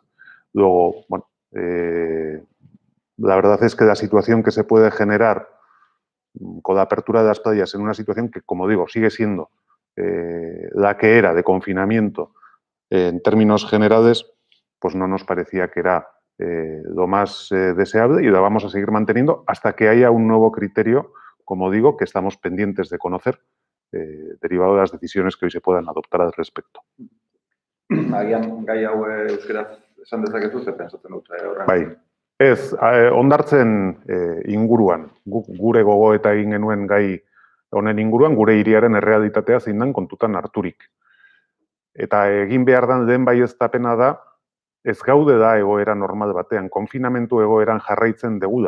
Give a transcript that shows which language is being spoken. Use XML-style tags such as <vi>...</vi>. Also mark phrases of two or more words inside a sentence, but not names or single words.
<es>Luego, bueno, la verdad es que la situación que se puede generar con la apertura de las playas en una situación que, como digo, sigue siendo la que era de confinamiento en términos generales, pues no nos parecía que era lo más deseable, y lo vamos a seguir manteniendo hasta que haya un nuevo criterio, como digo, que estamos pendientes de conocer, derivado de las decisiones que hoy se puedan adoptar al respecto.</es> <eu>Agian gai hau euskaraz esan dezakezu, ze pentsatzen dut horren. Bai. Ez, hondartzen inguruan, gure gogoeta egin genuen gai honen inguruan, gure hiriaren errealitatea zein den kontutan harturik. Eta egin behar den lehen baieztapena da, ez gaude da egoera normal batean, konfinamentu egoeran jarraitzen degula.</eu>